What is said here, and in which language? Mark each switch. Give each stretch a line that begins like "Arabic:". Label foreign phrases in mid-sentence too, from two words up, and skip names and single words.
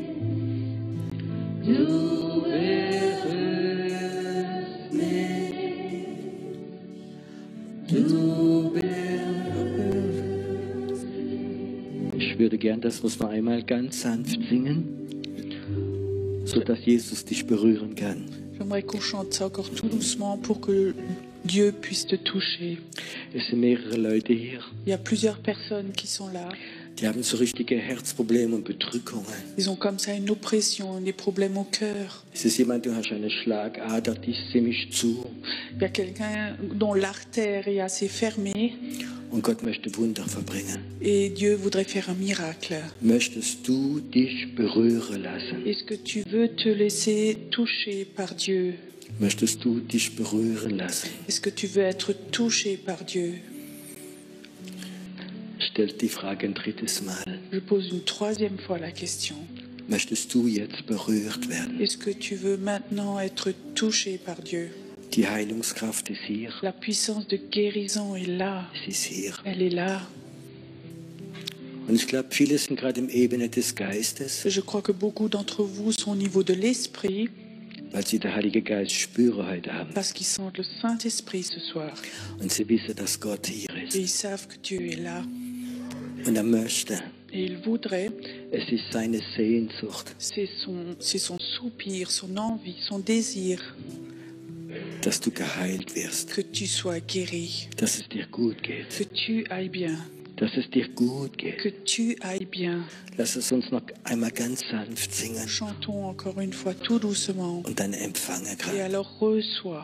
German: Du berührst mich. Du berührst mich. Ich würde gern, das muss man einmal ganz sanft singen, sodass Jesus dich berühren kann.
French: J'aimerais qu'on chante ça encore tout doucement pour que Dieu puisse te toucher.
German: Es sind mehrere Leute hier,
French: Il y a plusieurs personnes qui sont là.
German: die haben so richtige Herzprobleme und Bedrückungen.
French: Ils ont comme ça une oppression, des problèmes au cœur.
German: Es ist jemand, du hast eine Schlagader, die ist ziemlich zu.
French: Il y a quelqu'un dont l'artère est assez fermée
German: Und Gott möchte Wunder verbringen.
French: et Dieu voudrait faire un miracle.
German: Möchtest du dich berühren lassen?
French: Est-ce que tu veux te laisser toucher par Dieu?
German: Möchtest du dich berühren lassen?
French: Est-ce que tu veux être touché par Dieu?
German: Stellt die Frage ein drittes Mal.
French: Je pose une troisième fois la question.
German: Möchtest du jetzt berührt werden?
French: Est-ce que tu veux maintenant être touché par Dieu?
German: Die Heilungskraft ist hier.
French: La puissance de guérison est là.
German: Sie ist hier.
French: Elle est là.
German: Und ich glaube, viele sind gerade im Ebene des Geistes,
French: Je crois que beaucoup d'entre vous sont au niveau de l'esprit
German: weil sie den Heiligen Geist spüren heute Abend.
French: parce qu'ils sentent le Saint-Esprit ce soir.
German: Und sie wissen, dass Gott hier
French: Et
German: ist.
French: ils savent que Dieu est là.
German: Und er möchte,
French: Et ils voudraient,
German: es ist seine Sehnsucht,
French: c'est son soupir, son envie, son désir
German: dass du geheilt wirst,
French: que tu sois guéri,
German: dass es dir gut geht,
French: que tu ailles bien,
German: dass es dir gut geht.
French: que tu ailles bien.
German: Lass es uns noch einmal ganz sanft singen
French: Chantons encore une fois tout doucement.
German: und dann empfange
French: Et
German: gerade.
French: alors reçois.